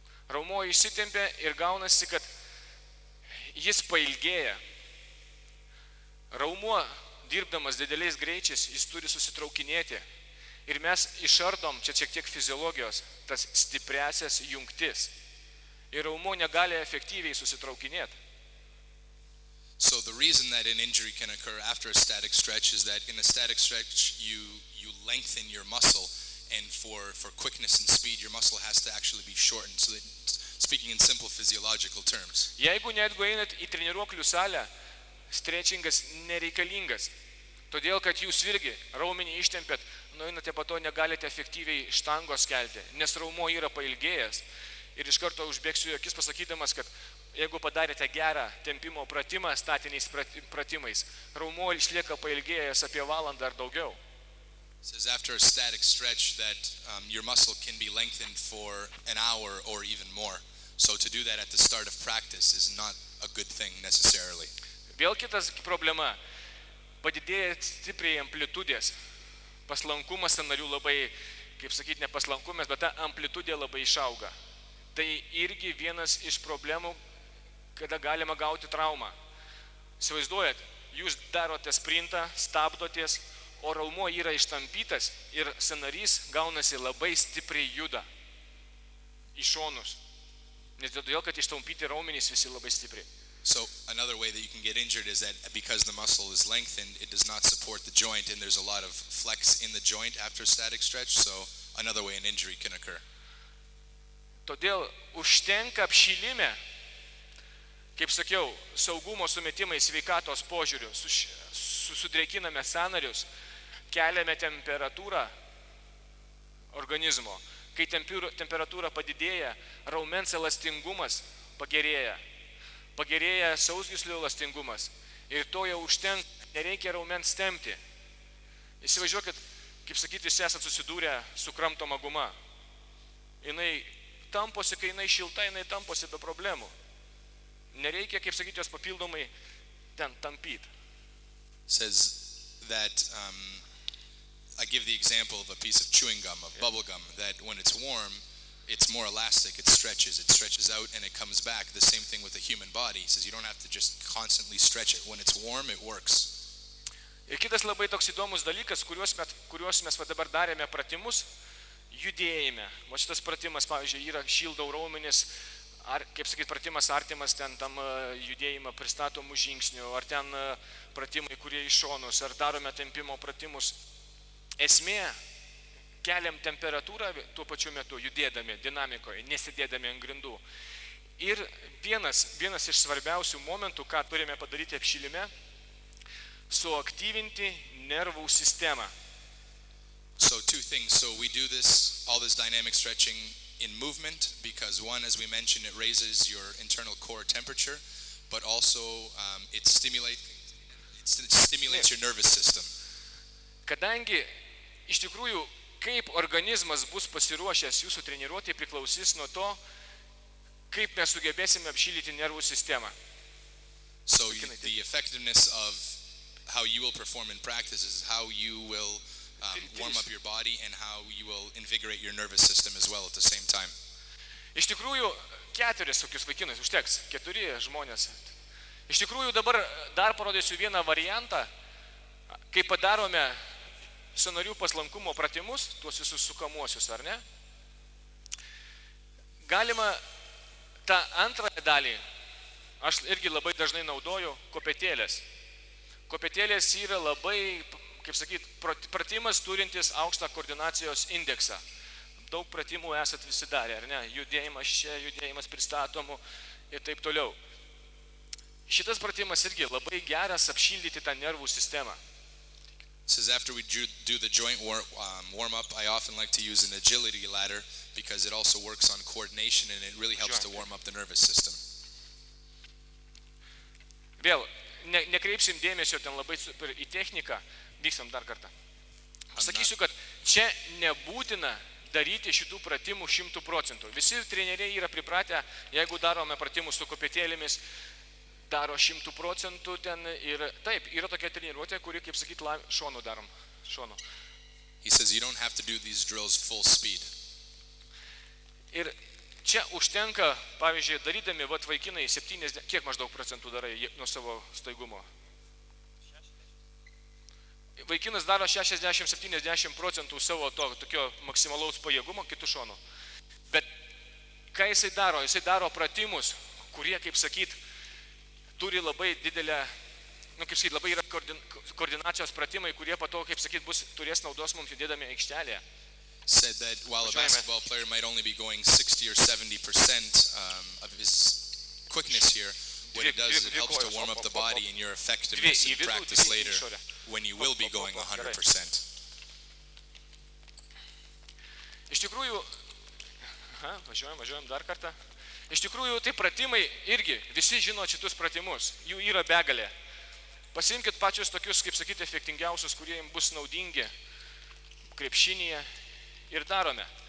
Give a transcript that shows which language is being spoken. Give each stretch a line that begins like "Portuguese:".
Lithuanian: Raumuo išsitempia ir gaunasi, kad jis pailgėja. Raumuo, dirbdamas dideliais greičiais, jis turi susitraukinėti. Ir mes išardom, čia šiek tiek fiziologijos, tas stipriasias jungtis. Ir raumuo negali efektyviai susitraukinėti.
English: So the reason that an injury can occur after a static stretch is that in a static stretch you lengthen your muscle, and for quickness and speed your muscle has to actually be shortened. So that, speaking in simple physiological terms.
Lithuanian: Jeigu netgi einat į treniruoklių salę, stretchingas nereikalingas. Todėl, kad jūs irgi raumenį ištempėt, nueinate po to negalite efektyviai štangos kelti, nes raumuo yra pailgėjęs. Ir iš karto užbėgsiu akis pasakydamas, kad jeigu padarėte gerą tempimo pratimą statiniais pratimais, raumuo išlieka pailgėjęs apie valandą ar daugiau.
English: It says after a static stretch that your muscle can be lengthened for an hour or even more. So to do that at the start of practice is not a good thing necessarily.
Lithuanian: Vėl kitas problema. Padidėja stipriai amplitudės. Paslankumas sąnarių labai, kaip sakyti, ne paslankumas, bet ta amplitudė labai išauga. Tai irgi vienas iš problemų, kada galima gauti traumą. Įsivaizduojat, jūs darote sprintą, stabdotės, o raumuo yra ištampytas ir sąnarys gaunasi labai stipriai juda į šonus. Nes todėl, kad ištampyti raumenys visi labai stipriai.
English: So another way that you can get injured is that because the muscle is lengthened, it does not support the joint, and there's a lot of flex in the joint after a static stretch, so another way an injury can occur.
Lithuanian: Todėl užtenka apšilime, kaip sakiau, saugumo sumetimai sveikatos požiūriu, sudrėkiname sąnarius, keliame temperatūrą organizmo. Kai temperatūra padidėja, raumens elastingumas pagerėja. Pagerėja sausgyslių elastingumas. Ir to jau užtenka, nereikia raumens tempti. Įsivažiuokit, kaip sakyti, visi esat susidūrę su kramtoma guma. Jinai tamposi, kai jinai šilta, jinai tamposi be problemų. Nereikia, kaip sakyti, jos papildomai ten tampyti.
English: Says that I give the example of a piece of chewing gum, of bubble gum, that when it's warm, it's more elastic, it stretches out and it comes back. The same thing with the human body. He says you don't have to just constantly stretch it. When it's warm, it works.
Lithuanian: Ir kitas labai toks įdomus dalykas, kuriuos mes va dabar darėme pratimus, judėjime. O šitas pratimas, pavyzdžiui, yra šildau raumenis, ar, kaip sakyt, pratimas artimas ten tam judėjimą pristatomų žingsnių, ar ten pratimai, kurie iš šonus, ar darome tempimo pratimus. Esmė, keliam temperatūrą tuo pačiu metu, judėdami, dinamikoje, nesidėdami ant grindų. Ir vienas iš svarbiausių momentų, ką turime padaryti apšilime, suaktyvinti nervų sistemą.
English: So two things. So we do all this dynamic stretching in movement because one, as we mentioned, it raises your internal core temperature, but also it stimulates your nervous system.
Lithuanian: Kadangi iš tikrųjų, kaip organizmas bus pasiruošęs jūsų treniruotė, priklausys nuo to, kaip mes sugebėsime apšildyti nervų sistemą.
English: So the effectiveness of how you will perform in practice is how you will warm up your body and how you will invigorate your nervous system as well at the same time.
Lithuanian: Iš tikrųjų, 4 tokius vaikinus užteks, 4 žmonės. Iš tikrųjų, dabar dar parodysiu vieną variantą, kai padarome sąnarių paslankumo pratimus, tuos visus sukamuosius, ar ne? Galima tą antrąją dalį, aš irgi labai dažnai naudoju kopėtėlės. Kopėtėlės yra labai, kaip sakyt, pratimas turintis aukštą koordinacijos indeksą. Daug pratimų esat visi darę, ar ne? Judėjimas čia, judėjimas pristatomų ir taip toliau. Šitas pratimas irgi labai geras apšildyti tą nervų sistemą.
English: Says after we do the joint warm up, I often like to use an agility ladder because it also works on coordination and it really helps to warm up the nervous system.
Lithuanian: Vėl, nekreipsim dėmesio ten labai super į techniką, vyksam dar kartą. Sakysiu, kad čia nebūtina daryti šitų pratimų 100%. Visi treneriai yra pripratę, jeigu darome pratimus su kopėtėlėmis, daro 100% ten ir taip, yra tokia treniruotė, kuri, kaip sakyt, šonu darom. Šonu.
English: He says you don't have to do these drills full speed.
Lithuanian: Ir čia užtenka, pavyzdžiui, darydami vaikinai 70, kiek maždaug procentų darai nuo savo staigumo? Vaikinas daro 60-70% savo tokio maksimalaus pajėgumo kitų šonų. Bet ką jisai daro? Jisai daro pratimus, kurie, kaip sakyt, turi labai didelę, kaip sakyt, labai yra koordinacijos pratimai, kurie po to, kaip sakyt, turės naudos mums judėdami aikštelėje.
English: Said that while a basketball player might only be going 60 or 70% of his quickness here, what it does is it helps to warm up the body and your effectiveness in practice later when you will be going 100%.
Lithuanian: Iš tikrųjų, važiuojam dar kartą. Iš tikrųjų, tai pratimai irgi, visi žino šitus pratimus, jų yra begalė. Pasiimkit pačius tokius, kaip sakyti, efektingiausius, kurie jums bus naudingi krepšinyje ir darome.